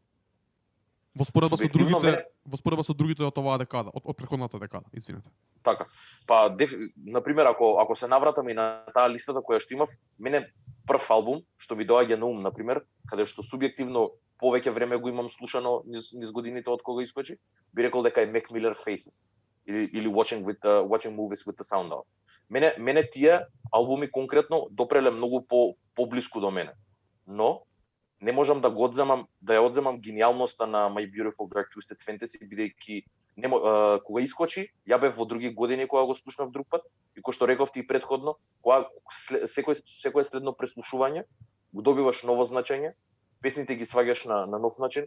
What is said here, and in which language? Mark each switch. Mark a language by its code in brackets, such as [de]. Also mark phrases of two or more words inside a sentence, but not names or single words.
[mk] Во споредба со другите од оваа декада, од претходната декада, извинете. Така. Па например ако се навратам и на таа листата која што имав, мене прв албум што ми доаѓа на ум, например, каде што субјективно повеќе време го имам слушано низ годините од кога искочи, би рекол дека е Mac Miller Faces или Watching Movies with the Sound Off. Мене тие албуми конкретно допреле многу поблиску до мене. Но не можам да ја одземам гениалноста на My Beautiful Dark Twisted Fantasy, бидејќи кога искочи, ја бев во други години кога го слушнав друг пат и кој што рековте и претходно, кога секој следно преслушување го добиваш ново значење, песните ги сваѓаш на нов начин.